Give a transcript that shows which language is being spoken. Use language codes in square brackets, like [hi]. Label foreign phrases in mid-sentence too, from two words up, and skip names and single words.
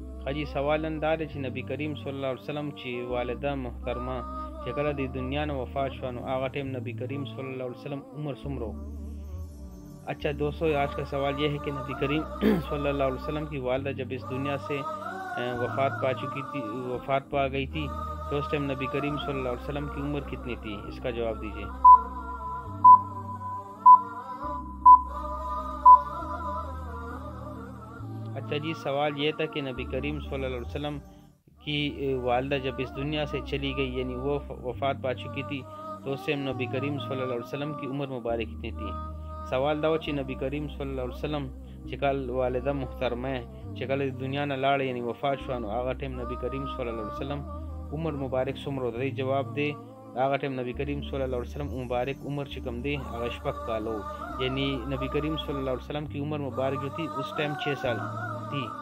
[ps] اجي سوال اندار چې نبی کریم [ar] صلی الله علیه وسلم [ps] چې والده محترمه چې کله د دنیا نه وفات شو نو هغه ټیم نبی کریم [ar] صلی الله علیه وسلم [ps] عمر څومره؟ [ur] اچھا دوستو، آج کا سوال یہ ہے کہ نبی کریم [ar] صلی اللہ علیہ وسلم [ur] کی والدہ جب اس دنیا سے وفات پا گئی تھی تو اس ٹائم نبی کریم [ar] صلی اللہ علیہ وسلم [ur] کی عمر کتنی تھی؟ اس کا جواب دیجیے۔ اچھا جی، سوال یہ تھا کہ نبی کریم [ar] صلی اللہ علیہ وسلم [ur] کی والدہ جب اس دنیا سے چلی گئی یعنی وہ وفات پا چکی تھی تو اس ٹائم نبی کریم [ar] صلی اللہ علیہ وسلم [ur] کی عمر مبارک کتنی تھی؟ [ps] سوال دا و چې نبی کریم [ar] صلی الله علیه وسلم [ps] چې کله والده محترمه چې کله دنیا نه لاړه یعنی وفات شو نو هغه ټیم نبی کریم [ar] صلی الله علیه وسلم [ps] عمر مبارک څومره دی؟ جواب دی هغه ټیم نبی کریم [ar] صلی الله علیه وسلم [ps] مبارک عمر چې کم دی هغه 6 کالو، [ur] یعنی نبی کریم [ar] صلی اللہ علیہ وسلم [ur] کی عمر مبارک جو تھی اس ٹائم 6 سال تھی۔